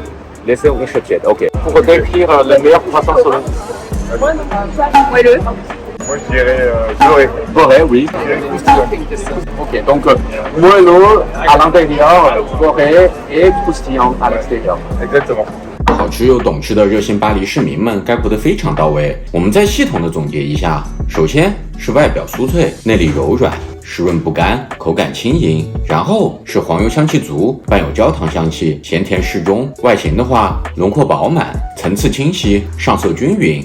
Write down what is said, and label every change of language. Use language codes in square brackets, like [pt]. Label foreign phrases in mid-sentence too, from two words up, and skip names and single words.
[fr] Légèrement chaud tiède, ok. Pour décrire le meilleur croissant selon vous? Moelleux. Moi je dirais beurré. Beurré, oui. Ok, donc moelleux à l'intérieur, beurré et croustillant à l'extérieur. Exactement. [zh] 好吃又懂吃的热心巴黎市民们概括得非常到位。我们再系统的总结一下，首先是外表酥脆，内里柔软，湿润不干，口感轻盈。然后是黄油香气足，伴有焦糖香气，咸甜适中。外形的话，轮廓饱满，层次清晰，上色均匀。